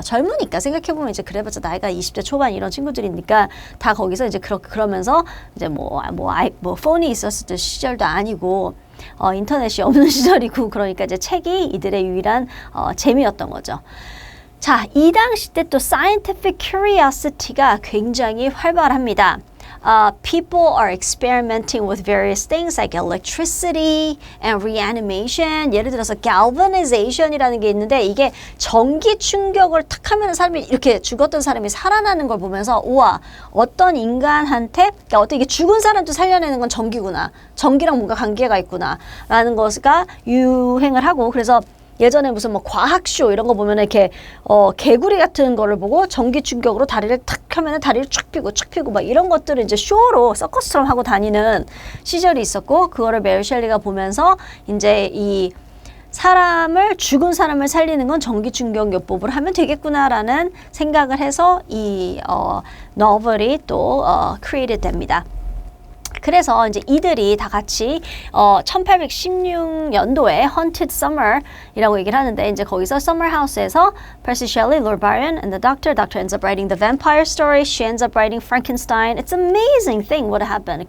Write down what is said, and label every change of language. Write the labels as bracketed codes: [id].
[ko] 젊으니까 생각해보면 이제 그래봤자 나이가 20대 초반 이런 친구들이니까 다 거기서 이제 그러면서 이제 뭐 폰이 있었을 시절도 아니고 인터넷이 없는 시절이고 그러니까 이제 책이 이들의 유일한 재미였던 거죠. 자, 이 당시 때 또 [en] scientific curiosity [ko] 가 굉장히 활발합니다. [en] People are experimenting with various things like electricity and reanimation. [ko] 예를 들어서 galvanization이라는 게 있는데 이게 전기 충격을 탁 하면 사람이 이렇게 죽었던 사람이 살아나는 걸 보면서 우와 어떤 인간한테 그러니까 어떤 이게 죽은 사람도 살려내는 건 전기구나. 전기랑 뭔가 관계가 있구나 라는 것가 유행을 하고 그래서 예전에 무슨 뭐 과학쇼 이런 거 보면 이렇게 개구리 같은 거를 보고 전기 충격으로 다리를 탁 하면은 다리를 쭉 펴고 막 이런 것들을 이제 쇼로 서커스처럼 하고 다니는 시절이 있었고 그거를 메리 셸리가 보면서 이제 이 죽은 사람을 살리는 건 전기 충격 요법을 하면 되겠구나라는 생각을 해서 이 노벨이 또 created 됩니다. 그래서 이제 이들이 다 같이 1816년도에 Haunted Summer이라고 얘기를 하는데 이제 거기서 Summer House에서 [en] Percy Shelley, Lord Byron, and the Doctor ends up writing the vampire story. She ends up writing Frankenstein. It's an amazing thing what happened.